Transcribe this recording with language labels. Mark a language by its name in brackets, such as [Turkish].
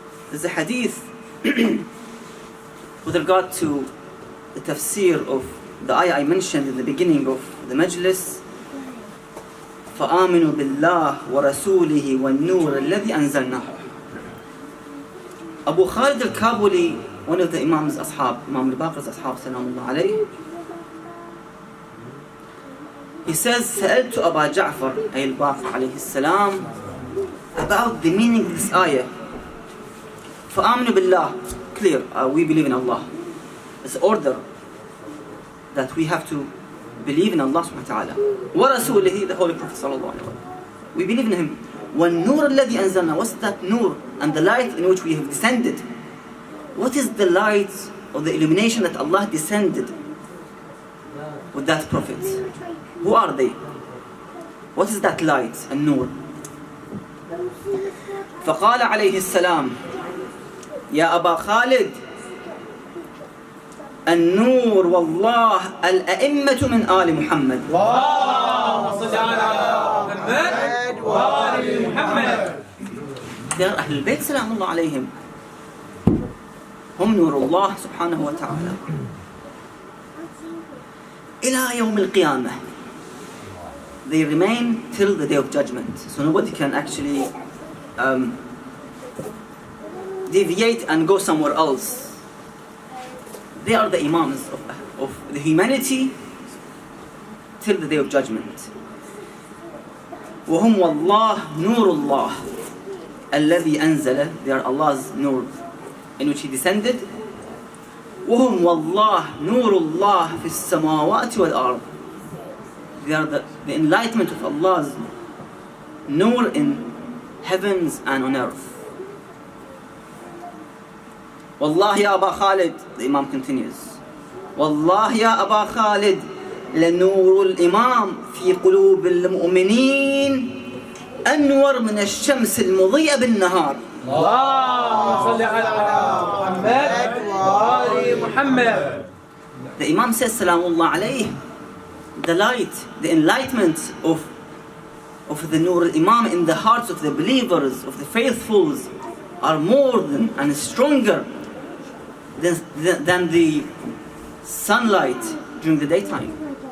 [English] There's a hadith with regard to the tafsir of the ayah I mentioned in the beginning of the majlis. [Arabic] فآمنوا بالله ورسوله والنور الذي أنزلناه. [English] Abu Khalid al-Kabuli, one of the Imam's ashab, Imam al-Baqir's ashab, salamullah alayhi, he says, [Arabic] سألت أبا جعفر أي الباقر عليه السلام [English] about the meaning of this ayah. [Arabic] فآمنوا بالله, [English] clear, we believe in Allah. It's an order that we have to believe in Allah subhanahu wa ta'ala. وَرَسُولِهِ, the Holy Prophet sallallahu alayhi wa sallam. We believe in him. [Arabic] وَالنُّورَ الَّذِي أَنزَلْنَا, [English] what's that nur? And the light in which we have descended. What is the light or the illumination that Allah descended with that Prophet? Who are they? What is that light and nur? [Arabic] فقال عليه السلام يا أبا خالد النور والله الأئمة من آل محمد. اللهم صل على محمد وآل محمد. [English] They are [Arabic] أهل البيت سلام الله عليهم. هم نور الله سبحانه وتعالى إلى يوم القيامة. [English] They remain till the day of judgment. So nobody can actually deviate and go somewhere else. They are the imams of the humanity till the day of judgment. [Arabic] وهم والله نور الله الذي أنزل. [English] They are Allah's nur in which He descended. [Arabic] وهم والله نور الله في السماوات والأرض. [English] They are the enlightenment of Allah's nur in heavens and on earth. [Arabic] والله يا أبا خالد, [English] the Imam continues, [Arabic] والله يا أبا خالد لنور الإمام في قلوب المؤمنين أنور من الشمس المضيئة بالنهار. اللهم صل على محمد وآل محمد. [English] The Imam says salamullah alayhi, the light, the enlightenment of the nur al-Imam in the hearts of the believers, of the faithfuls, are more than and stronger than the sunlight during the daytime.